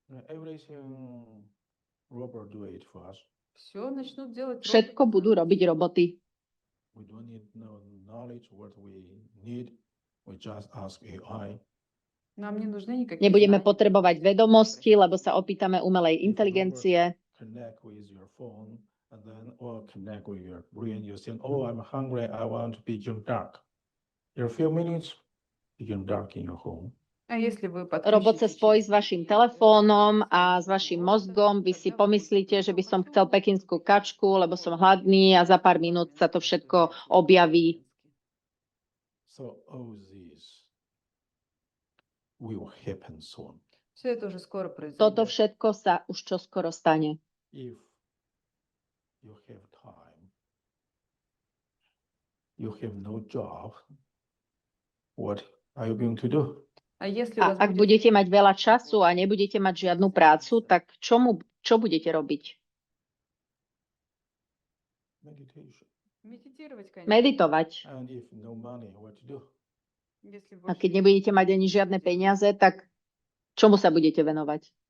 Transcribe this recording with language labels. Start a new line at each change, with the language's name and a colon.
English: Everything robot do it for us.
Slovak: Všetko budú robiť roboty.
English: We don't need no knowledge what we need. We just ask AI.
Slovak: Nebudeme potrebovať vedomosti, lebo sa opýtame umelej inteligencie.
English: Connect with your phone and then or connect with your brain. You say, "Oh, I'm hungry. I want to be in dark." In a few minutes, begin dark in your home.
Slovak: Robot sa spojí s vašim telefónom a s vašim mozgom. Vy si pomyslíte, že by som chcel pekinskú kačku, lebo som hladný a za pár minút sa to všetko objaví.
English: So all this will happen soon.
Slovak: Toto všetko sa už čoskoro stane.
English: If you have time, you have no job, what are you going to do?
Slovak: A ak budete mať veľa času a nebudete mať žiadnu prácu, tak čo budete robiť?
English: Meditation.
Slovak: Meditovať.
English: And if no money, what to do?
Slovak: A keď nebudete mať ani žiadne peniaze, tak čomu sa budete venovať?